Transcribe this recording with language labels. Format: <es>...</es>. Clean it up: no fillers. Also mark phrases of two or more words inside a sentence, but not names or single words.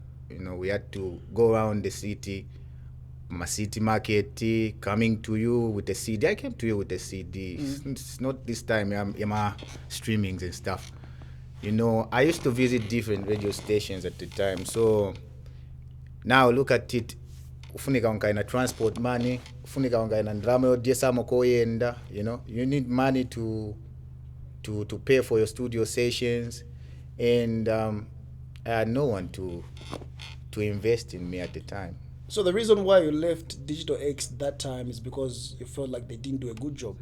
<en>We had to go around the city, my city market, coming to you with a CD. I came to you with a CD. It's not this time, yeah, my streamings and stuff. I used to visit different radio stations at the time. So now look at it.</en> <ny>Ufunika unkaina</ny> <en>transport money,</en> <ny>ufunika unkaina ndrama yodiesamo koyenda.</ny> <en>You need money to pay for your studio sessions, and I had no one to invest in me at the time. So the reason why you left Digital X that time is because you felt like they didn't do a good job.</en>